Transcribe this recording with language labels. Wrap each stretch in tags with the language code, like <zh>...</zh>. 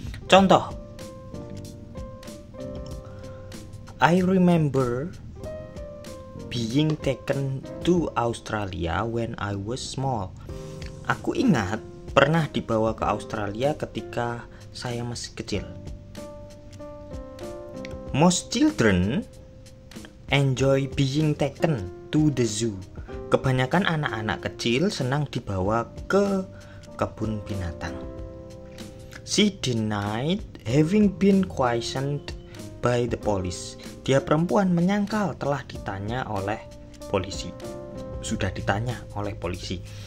<en>Contoh, I remember being taken to Australia when I was small.</en> <id>Aku ingat pernah dibawa ke Australia ketika saya masih kecil.</id> <en>Most children enjoy being taken to the zoo.</en> <id>Kebanyakan anak-anak kecil senang dibawa ke kebun binatang.</id> <en>She denied having been questioned by the police.</en> <id>Dia perempuan menyangkal telah ditanya oleh polisi. Sudah ditanya oleh polisi.</id>